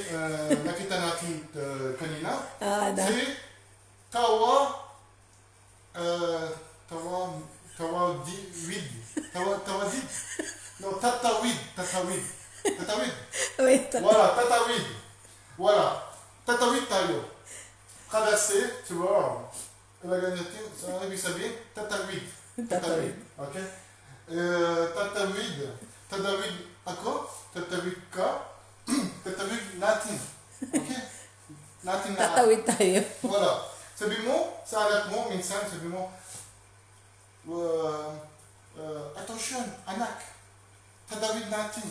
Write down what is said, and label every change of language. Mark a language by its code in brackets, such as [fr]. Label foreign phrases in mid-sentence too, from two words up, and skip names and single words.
[tl] Nakita natin kanina. Si tatawid. Wait. Wala, tatawid tayo. [fr] Traverse, tu vois. [tl] Ilagay natin, ano ibig sabihin? Tatawid. Okay? Tatawid ako, tatawid ka, tatawid natin. Okay? Natin na. Tatawid tayo. Wala. Sabi mo, sa anak mo, minsan sabi mo, attention, anak, tatawid natin.